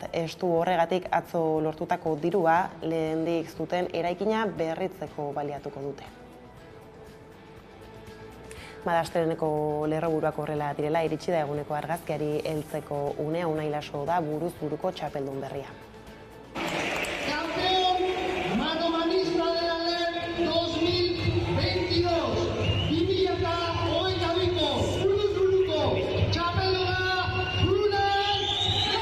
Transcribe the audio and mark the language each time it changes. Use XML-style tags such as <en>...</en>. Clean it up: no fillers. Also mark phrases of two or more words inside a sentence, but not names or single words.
<eu>Estu horregatik atzo lortutako dirua lehendik zuten eraikina berritzeko baliatuko dute. Madastreneko lerroburuak horrela direla, iritsi da eguneko argazkiari heltzeko unea, Unai Laso da buruz buruko txapeldun berria.</eu> <es>Campeón manomanista de la LEP 2022, 2022,</es> <eu>buruz buruko txapelduna</eu> <es>Unai!</es>